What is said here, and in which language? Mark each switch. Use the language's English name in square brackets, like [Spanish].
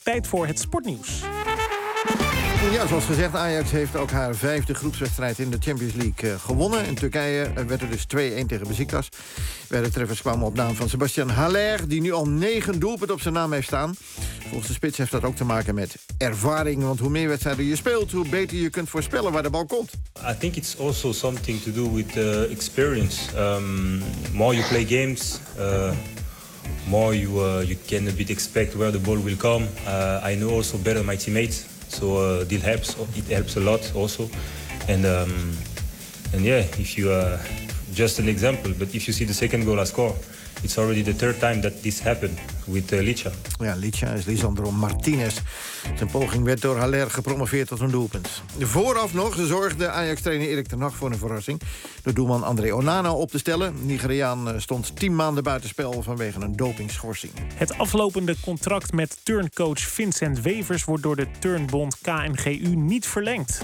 [Dutch] Tijd voor het sportnieuws. Ja, zoals gezegd, Ajax heeft ook haar 5e groepswedstrijd in de Champions League gewonnen. In Turkije werd er dus 2-1 tegen Beşiktaş. De treffers kwamen op naam van Sebastian Haller, die nu al 9 doelpunten op zijn naam heeft staan. Volgens de spits heeft dat ook te maken met ervaring, want hoe meer wedstrijden je speelt, hoe beter je kunt voorspellen waar de bal komt. [English] I think it's also something to do with experience. More you play games, more you can a bit expect where the ball will come. I know also better my teammates. So this helps. It helps a lot also. And yeah, if you just an example, but if you see the second goal I score, it's already the third time that this happened with Licha. [Dutch] Ja, Licha is Lisandro Martinez. Zijn poging werd door Haller gepromoveerd tot een doelpunt. Vooraf nog zorgde Ajax-trainer Erik ten Hag voor een verrassing door doelman André Onana op te stellen. Nigeriaan stond 10 maanden buitenspel vanwege een dopingschorsing. Het aflopende contract met turncoach Vincent Wevers wordt door de turnbond KNGU niet verlengd.